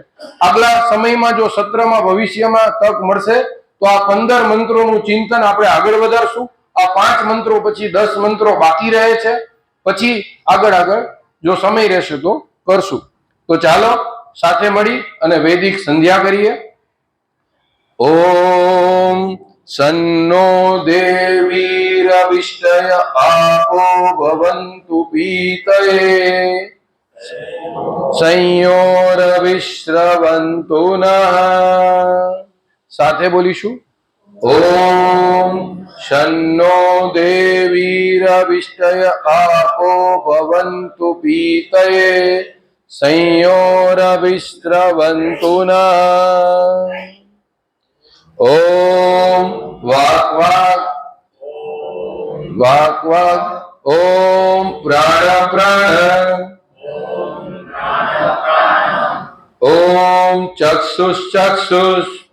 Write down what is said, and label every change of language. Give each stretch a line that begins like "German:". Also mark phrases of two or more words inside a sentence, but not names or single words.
Gujarati: આગલા સમયમાં જો સત્રમાં ભવિષ્યમાં તક મળશે તો આ 15 મંત્રોનું ચિંતન આપણે આગળ વધારશું. આ 5 મંત્રો પછી 10 મંત્રો બાકી રહે છે, પછી આગળ જો સમય રહેશે તો કરશું. તો ચાલો સાથે મળી અને વૈદિક સંધ્યા કરીએ.
Sanskrit: ઓમ सन्नो देवीरविष्टय आपो भवन्तु पीतये संयोरविश्रवन्तु नः
Gujarati: સાથે બોલીશું
Sanskrit: ઓમ શન્નો દેવીરવિષ્ટય આપો ભવन्तु પીતયે સંયોરવિશ્રવन्तु નઃ ઓમ વાક વાક વાક વાક ઓમ પ્રાણ પ્રાણ ઓમ ચક્ષુષ ચક્ષુષ